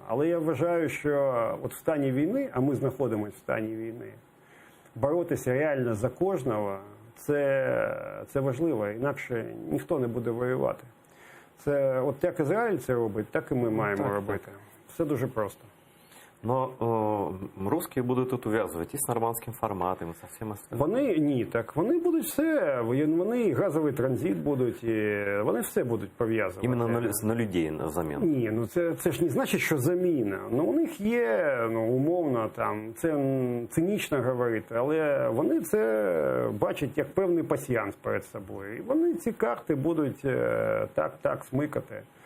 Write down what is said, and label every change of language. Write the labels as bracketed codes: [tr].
[uk] Але я вважаю, що от в стані війни, а ми знаходимося в стані війни, боротися реально за кожного – це важливо, інакше ніхто не буде воювати. Це от як Ізраїль це робить, так і ми маємо робити. Все дуже просто. [ru] Но русские будут тут увязывать и с нормандским форматом, и со всем остальным. [uk] Вони будуть все, вони газовий транзит будуть, і вони все будуть пов'язувати. Іменно на людей на заміну? Ні, це ж не значить, що заміна. У них є, умовно, це цинічно говорити, але вони це бачать як певний пасьянс перед собою. І вони ці карти будуть так смикати.